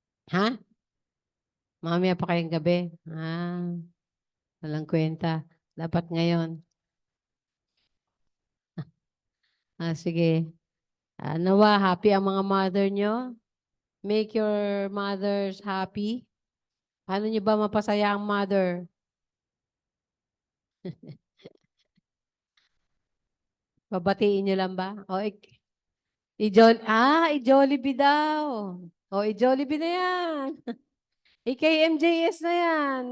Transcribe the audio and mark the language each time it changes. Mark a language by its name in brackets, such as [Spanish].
[Filipino] Ha? Mamaya pa kayong gabi. Walang kwenta. Dapat ngayon. Sige. Nawa, happy ang mga mother nyo. [English] Make your mothers happy. [Filipino] Paano nyo ba mapasaya ang mother? Babatiin nyo lang ba? O, i-Jollibee daw. O, i-Jollibee na yan. Kay MJS na yan.